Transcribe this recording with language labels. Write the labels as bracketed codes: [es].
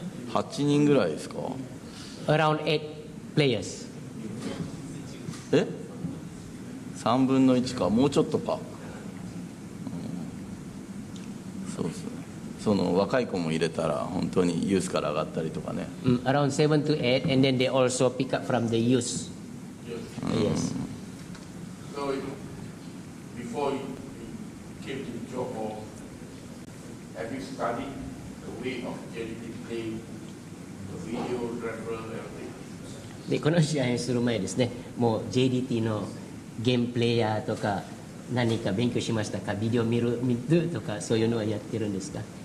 [ja] 8人ぐらいですか？ [en] Around 8 players. [ja] え？3分の1か、もうちょっとか。そうですね。その若い子も入れたら本当にユースから上がったりとかね。 [en] Around 7 to 8, and then they also pick up from the youth. Yes. So before you came to Johor, have you studied the way of JDT playing, the video, referral, everything? [ja] でこの試合をする前ですね、もう JDT のゲームプレイヤーとか何か勉強しましたか？ビデオ見るとかそういうのはやってるんですか？